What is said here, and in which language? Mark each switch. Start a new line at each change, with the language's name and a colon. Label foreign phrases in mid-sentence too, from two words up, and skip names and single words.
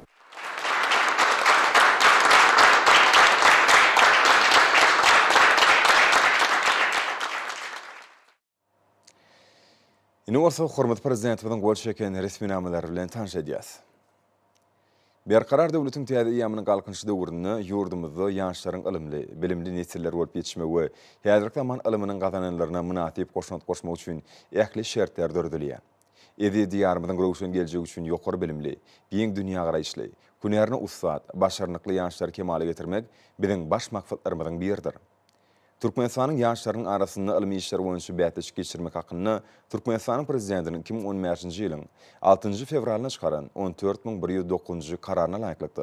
Turkmen: Ine olsa hormatly prezidentimiň gol çeken resmi namalary bilen tanış edýäs. Berkarar döwletiň täze ýamynyň galkynçy döwründe ýurdumyzda ýanşlaryň ilmli, bilimli nesilleri bolup ýetişmek we häzirki zaman ilminiň gazananlaryna münasip goşmak üçin ähli şertler dördülýär. Edi diyarımızın guruşun gelecek üçün yokor bilimli, giyin dünya garaýşly, күnärine ussat, başarnykly ýaşlary kemale getirmek biziň baş maksadlarymyzyň biridir. Türkmenistanyň ýaşlarynyň arasynda ilmi işler boýunça bätleşik geçirmek hakyny Türkmenistanyň prezidentiniň 2015-nji ýylyň 6-njy fevralyna çykaran 14109-njy kararyna laýyklykdy.